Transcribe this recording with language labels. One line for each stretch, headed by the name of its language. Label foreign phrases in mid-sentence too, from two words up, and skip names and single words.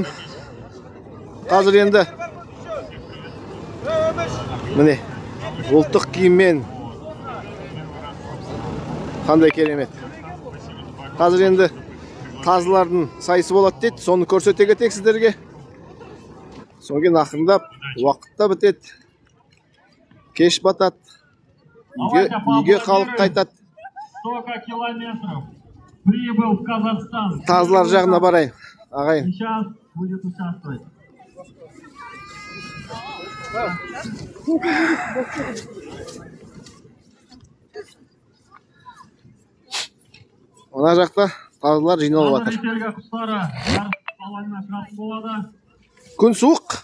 Kazakh: Қазір енді міне ұлттық киіммен қандай керемет. Қазір енді тазылардың сайысы болады дейді. Соны көрсете кетейік сіздерге. Содан кейін ақырындап уақытта бітеді. Кеш батады. Үйге халық қайтады.
Russian: 100 километров. Прибыл в Казахстан.
Kazakh: Тазылар жағына барайын. Ағайын.
Russian: Сейчас будет участвовать.
Kazakh: Мына жақта тазылар жиналып жатыр. Ителгі құстары жарыс алаңына шығатын болады. Күн суық.